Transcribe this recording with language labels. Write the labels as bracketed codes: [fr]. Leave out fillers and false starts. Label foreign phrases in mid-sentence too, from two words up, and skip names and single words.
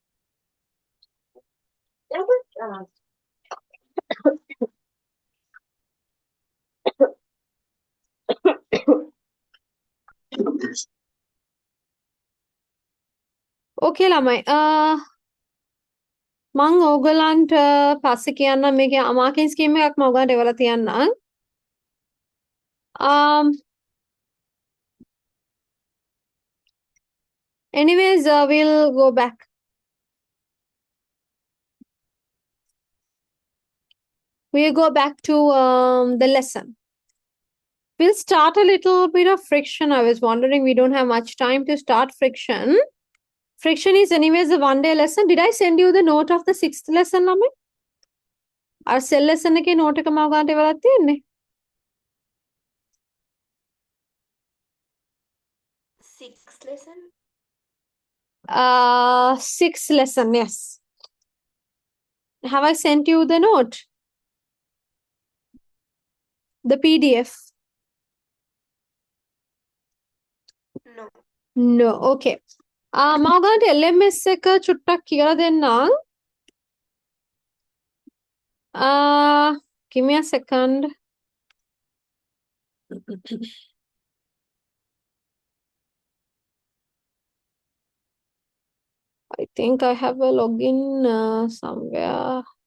[si] Okay ළමයි. මං ඕගලන්ට පස්සේ කියන්නම් මේකේ අමාකින් ස්කීම් එකක් මම ඔයගලන්ට එවලා තියන්නම්. [en] Anyways, we'll go back. We'll go back to the lesson. We'll start a little bit of friction. I was wondering, we don't have much time to start friction. Friction is anyways a one-day lesson. Did I send you the note of the 6th lesson, [si] ළමයි? අර [en] cell lesson [si] එකේ note එක මම ඔයගලන්ට එවලා තියෙන්නේ. [en] 6th lesson? 6th lesson, yes. Have I sent you the note? The PDF? No. No, [si] okay. මම ඔයගලන්ට LMS එක චුට්ටක් කියලා දෙන්නම්. [en] Give me a second. I think I have a login somewhere.